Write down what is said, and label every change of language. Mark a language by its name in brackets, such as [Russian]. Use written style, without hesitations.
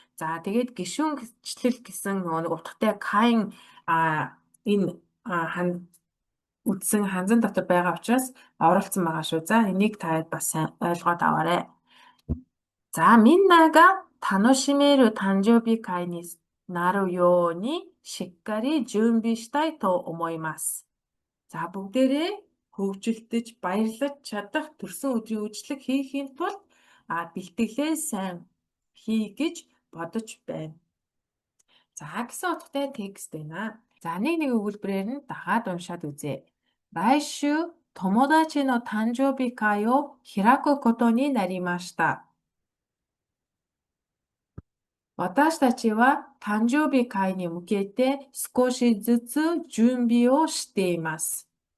[Mongolian] За тэгээд гишүүнчлэл гэсэн нэг утгатай кайн энэ үтсэн ханзан дотор байгаа учраас оруулсан байгаа шүү. За энийг та бас сайн ойлгоод аваарай. [Japanese] За みんなが楽しめる誕生日会になるようにしっかり準備したいと思います. [Mongolian] За бүгдээрээ хөгжилтөж баярлаж чадах төрсөн өдрийн үйлчлэг хийхийн тулд бэлтгэлээ сайн хий гэж бодож байна. За гэсэн утгатай текст байна. За нэг өгүүлбэрээр нь дагаад уншаад үзье. [Japanese] 来週友達の誕生日会を開くことになりました. 私たちは誕生日会に向けて少しずつ準備をしています.